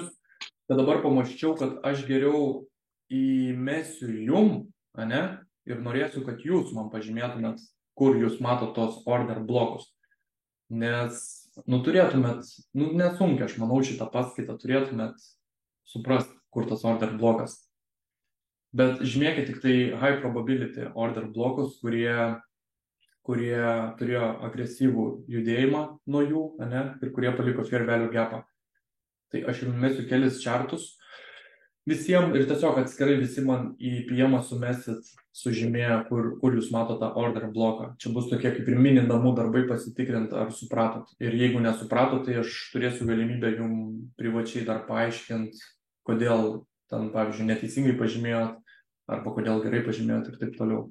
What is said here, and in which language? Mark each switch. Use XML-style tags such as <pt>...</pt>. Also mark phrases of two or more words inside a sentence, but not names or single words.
<lt>Bet dabar pamaščiau, kad aš geriau įmesiu jum, ane? Ir norėsiu, kad jūs man pažymėtumėt, kur jūs matot tos order blokus. Nes, turėtumėt, nesunkiai, aš manau, šitą paskaitą turėtumėt suprasti, kur tas order blokas. Bet žymėkit tik tai</lt> <en>high probability</en> <lt>order blokus, kurie turėjo agresyvų judėjimą nuo jų, ane, ir kurie paliko</lt> <en>fair value</en> <lt>gapą. Tai aš jums mesiu kelis čartus visiems ir tiesiog atskirai visi man į PM sumesit sužymėję, kur jūs matote tą order bloką. Čia bus tokie kaip ir mini namų darbai pasitikrinti, ar supratot. Ir jeigu nesupratot, tai aš turėsiu galimybę jums privačiai dar paaiškinti, kodėl ten, pavyzdžiui, neteisingai pažymėjot, arba kodėl gerai pažymėjot ir taip toliau.</lt>